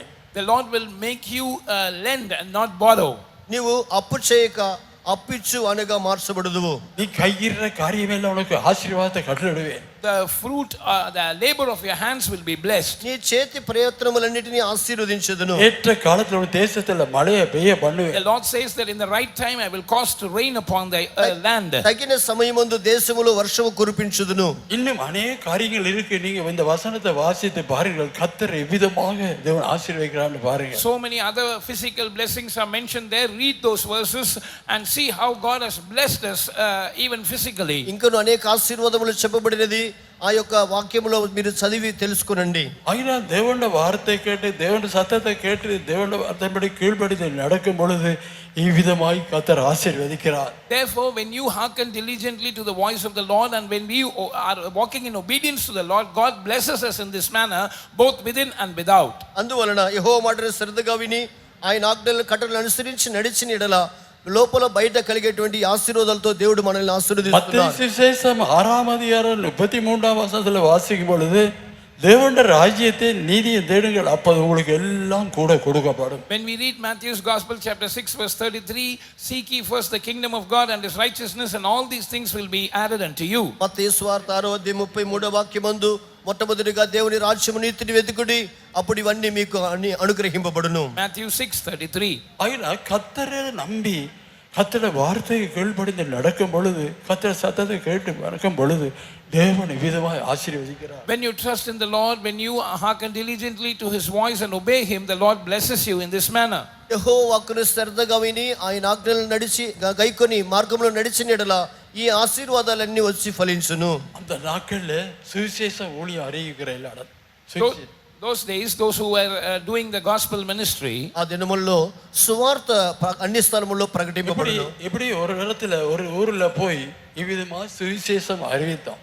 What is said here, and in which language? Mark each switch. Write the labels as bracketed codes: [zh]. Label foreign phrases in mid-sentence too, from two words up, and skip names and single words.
[en] The Lord will make you lend and not borrow. [te] నీవు అప్పు చేయక అప్పిచ్చు అనగా మార్చబడుదువు. [ta] நீ கையிற காரியமெல்லாம் உனக்கு ஆசீர்வாதத்தை கட்டளையிடுவேன். [en] The fruit, the labor of your hands will be blessed. [te] నీ చేతి ప్రయత్నములన్నిటిని ఆశీర్వదించెదను. [ta] ஏற்ற காலத்துல ஒரு தேசத்துல மழையை பெய்ய பண்ணுவேன். [en] The Lord says that in the right time I will cause to rain upon the land. [te] తగిన సమయమందు దేశములో వర్షము కురిపించుదును. [ta] இன்னும் அநேக காரியங்கள் இருக்கு. நீங்க இந்த வசனத்தை வாசித்து பாருங்கள். கர்த்தர் எவ்விதமாக தேவன் ஆசீர்வதிக்கிறான்னு பாருங்க. [en] So many other physical blessings are mentioned there. Read those verses and see how God has blessed us even physically. [te] ఇంకను అనేక ఆశీర్వాదములు చెప్పబడినది ఆ యొక్క వాక్యములో మీరు చదివి తెలుసుకునండి. అయినా దేవుని [ta] వార్த்தை கேட்டு, தேவனுடைய சத்தத்தை கேட்டு, தேவனுடைய வார்த்தைப்படி கீழ்ப்படிந்து நடக்கும் பொழுது இவ்விதமாய் கர்த்தர் ஆசீர்வதிக்கிறார். [en] Therefore, when you hearken diligently to the voice of the Lord and when we are walking in obedience to the Lord, God blesses us in this manner, both within and without. [te] అందువలన యెహోవా మాటను శ్రద్ధగా విని ఆయన ఆజ్ఞలను కట్టడలను అనుసరించి నడిచిన ఎడల లోపల బయట కలిగేటువంటి ఆశీర్వాదాలతో దేవుడు మనల్ని ఆశీర్వదిస్తున్నాడు. [ta] மத்தேயு சுவிசேஷம் 6ஆம் அதிகாரம் 33ஆம் வசனத்துல வாசிக்கும் பொழுது தேவனுடைய ராஜ்யத்தை நீதியை தேடுங்கள், அப்போது உங்களுக்கு எல்லாம் கூட கொடுக்கப்படும். [en] When we read Matthew's Gospel chapter 6 verse 33, seek ye first the kingdom of God and His righteousness, and all these things will be added unto you. [te] మత్తయి సువార్త 6:33 వాక్యమందు మొట్టమొదటిగా దేవుని రాజ్యము నీతిని వెతుకుడి, అప్పుడు ఇవన్నీ మీకు అనుగ్రహింపబడును. [en] Matthew 6:33. [ta] ஆயினா கர்த்தரை நம்பி கர்த்தருடைய வார்த்தையை கீழ்ப்படிந்து நடக்கும் பொழுது, கர்த்தர் சத்தத்தை கேட்டு நடக்கும் பொழுது தேவன் விதமாய் ஆசீர்வதிக்கிறார். [en] When you trust in the Lord, when you hearken diligently to His voice and obey Him, the Lord blesses you in this manner. [te] యెహోవా వాక్కును శ్రద్ధగా విని ఆయన ఆజ్ఞలను నడిచి గైకొని మార్గంలో నడిచిన ఎడల ఈ ఆశీర్వాదాలన్నీ వచ్చి ఫలించును. [ta] அந்த நாட்கள்ல சுவிசேஷ ஊழியம் அறிவிக்கிற எல்லாரும் [en] Those days, those who were doing the gospel ministry, [te] ఆ దినముల్లో సువార్త అన్ని స్థలముల్లో ప్రకటింపబడును. [ta] எப்படி ஒரு இடத்துல ஒரு ஊர்ல போய் இவ்விதமா சுவிசேஷம் அறிவித்தோம்.